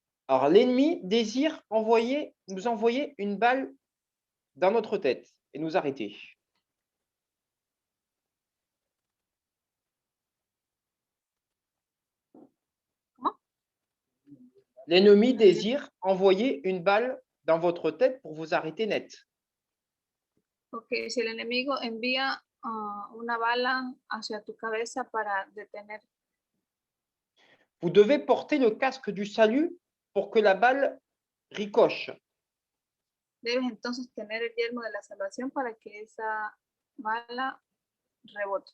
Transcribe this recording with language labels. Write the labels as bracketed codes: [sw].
[fr] Alors, l'ennemi désire nous envoyer une balle dans notre tête et nous arrêter. Comment? L'ennemi désire envoyer une balle dans votre tête pour vous arrêter net. [es] Ok, si el enemigo envía una bala hacia tu cabeza para detener. [fr] Vous devez porter le casque du salut pour que la balle ricoche. [es] Debes entonces tener el yelmo de la salvación para que esa bala rebote.